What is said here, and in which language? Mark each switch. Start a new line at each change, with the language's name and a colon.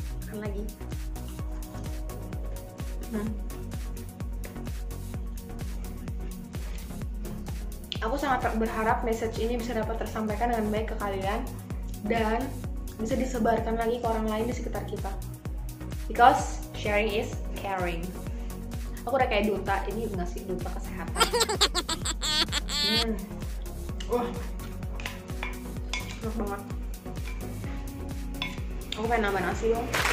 Indonesian: Kan lagi. Aku sangat berharap message ini bisa dapat tersampaikan dengan baik ke kalian dan bisa disebarkan lagi ke orang lain di sekitar kita.
English: Because sharing is caring.
Indonesian: Aku udah kayak duta, ini ngasih duta kesehatan. Enak banget. Aku pengen nambah nasi dong.